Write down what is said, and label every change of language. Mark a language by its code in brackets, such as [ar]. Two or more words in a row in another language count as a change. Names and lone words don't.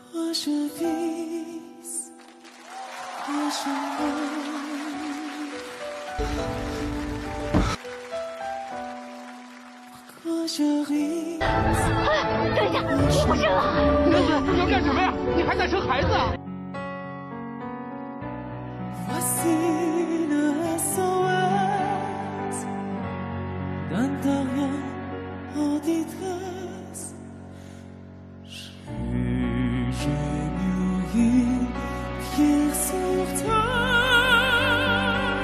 [fr] Pourquoi je vis, pourquoi je meurs, pourquoi je ris. [zh] 等一下，我生了！你要干什么呀？你还在生孩子啊 [fr] ？Voici le SOS d'un terrien en détresse. J'ai mûri pierre sur terre.